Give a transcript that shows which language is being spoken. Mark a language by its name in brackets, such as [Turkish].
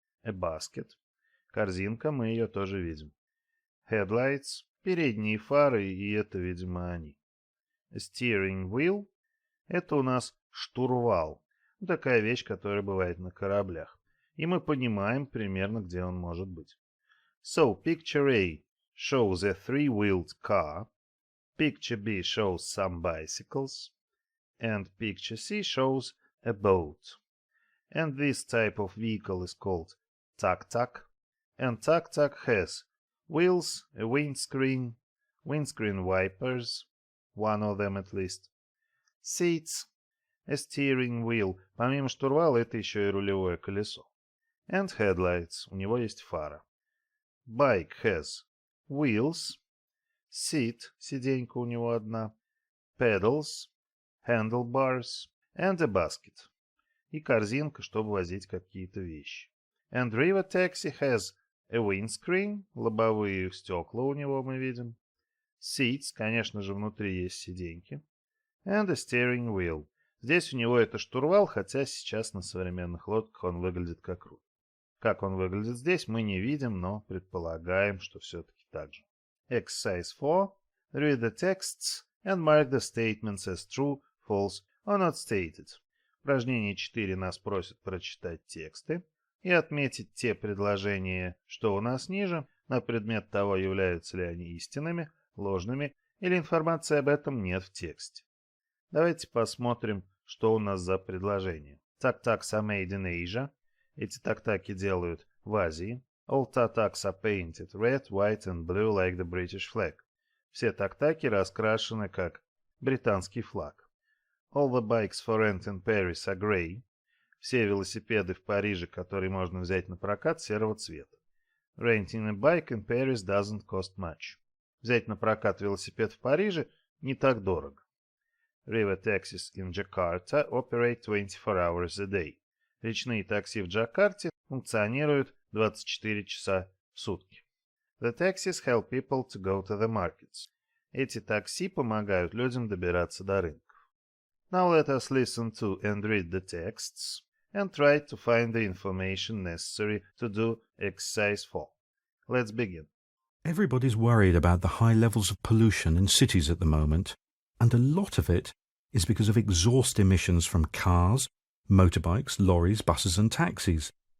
[English] A basket [Russian] – корзинка, мы ее тоже видим. Headlights – передние фары, и это, видимо, они. [English] A steering wheel [Russian] – это у нас штурвал. Такая вещь, которая бывает на кораблях. И мы понимаем примерно, где он может быть. [English] So, picture A shows a three-wheeled car, picture B shows some bicycles, and picture C shows a boat. And this type of vehicle is called tuk-tuk, and tuk-tuk has wheels, a windscreen, windscreen wipers, one of them at least, seats, a steering wheel, [Russian] помимо штурвала это еще и рулевое колесо. [English] And headlights, [Russian] у него есть фара. [English] Bike has wheels, seat, [Russian] сиденька у него одна, [English] pedals, handlebars, and a basket. [Russian] И корзинка, чтобы возить какие-то вещи. [English] And river taxi has a windscreen, [Russian] лобовые стекла у него мы видим. Seats, конечно же, внутри есть сиденьки. [English] And a steering wheel. [Russian] Здесь у него это штурвал, хотя сейчас на современных лодках он выглядит как руль. Как он выглядит здесь, мы не видим, но предполагаем, что все-таки так же. [English] Exercise 4. Read the texts and mark the statements as true, false or not stated. [Russian] Упражнение 4 нас просит прочитать тексты и отметить те предложения, что у нас ниже, на предмет того, являются ли они истинными, ложными или информации об этом нет в тексте. Давайте посмотрим, что у нас за предложение. [English] Tuk-tuks are made in Asia. [Russian] Эти так-таки делают в Азии. [English] All tuk-tuks are painted red, white and blue like the British flag. [Russian] Все так-таки раскрашены как британский флаг. [English] All the bikes for rent in Paris are grey. [Russian] Все велосипеды в Париже, которые можно взять на прокат, серого цвета. [English] Renting a bike in Paris doesn't cost much. [Russian] Взять на прокат велосипед в Париже не так дорого. [English] River taxis in Jakarta operate 24 hours a day. [Russian] Речные такси в Джакарте функционируют 24 часа в сутки. [English] The taxis help people to go to the markets. [Russian] Эти такси помогают людям добираться до рынков. [English] Now let us listen to and read the texts and try to find the information necessary to do exercise 4. Let's begin. Everybody's worried about the high levels of pollution in cities at the moment, and a lot of it is because of exhaust emissions from cars, motorbikes, lorries, buses and taxis.